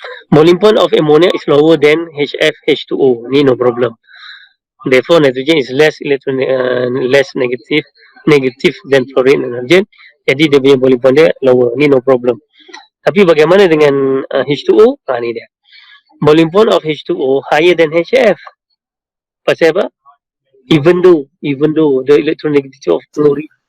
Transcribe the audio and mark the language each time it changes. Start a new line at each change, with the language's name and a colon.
English: Boiling point of ammonia is lower than HF H2O. Ni no problem. Therefore nitrogen is less negative than fluorine and hydrogen.
Malay: Jadi dia punya boiling point dia lower. Ni no problem. Tapi bagaimana dengan H2O? Ni dia.
English: Boiling point of H2O higher than HF.
Malay: Pasal apa?
English: Even though the electronegativity of fluorine.